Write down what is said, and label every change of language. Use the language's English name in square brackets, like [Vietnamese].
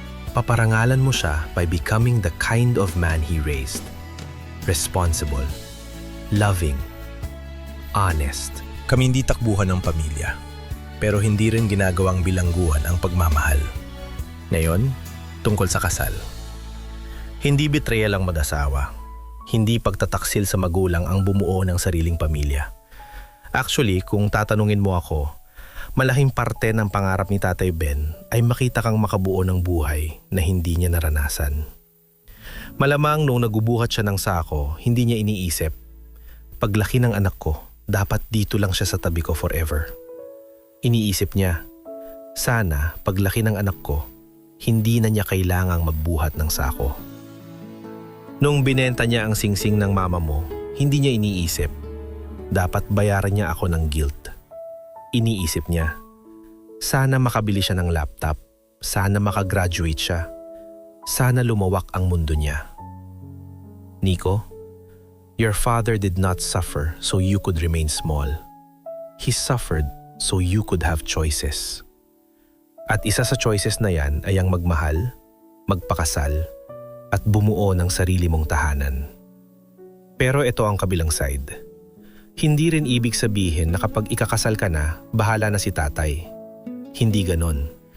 [Filipino] Paparangalan mo siya [English] by becoming the kind of man he raised. Responsible, loving, honest. [Filipino] Kami hindi takbuhan ng pamilya, pero hindi rin ginagawang bilangguan ang pagmamahal. Ngayon, tungkol sa kasal. Hindi betrayal ang mag-asawa. Hindi pagtataksil sa magulang ang bumuo ng sariling pamilya. Actually, kung tatanungin mo ako, malaking parte ng pangarap ni Tatay Ben ay makita kang makabuo ng buhay na hindi niya naranasan. Malamang nung nagubuhat siya ng sako, hindi niya iniisip, paglaki ng anak ko, dapat dito lang siya sa tabi ko forever. Iniisip niya, sana paglaki ng anak ko, hindi na niya kailangang magbuhat ng sako. Nung binenta niya ang singsing ng mama mo, hindi niya iniisip, dapat bayaran niya ako ng guilt. Iniisip niya, sana makabili siya ng laptop, sana makagraduate siya, sana lumawak ang mundo niya. [English] Nico, your father did not suffer so you could remain small. He suffered so you could have choices. [Filipino] At isa sa choices na yan ay ang magmahal, magpakasal, at bumuo ng sarili mong tahanan. Pero ito ang kabilang side. Hindi rin ibig sabihin na kapag ikakasal ka na, bahala na si tatay. Hindi ganon.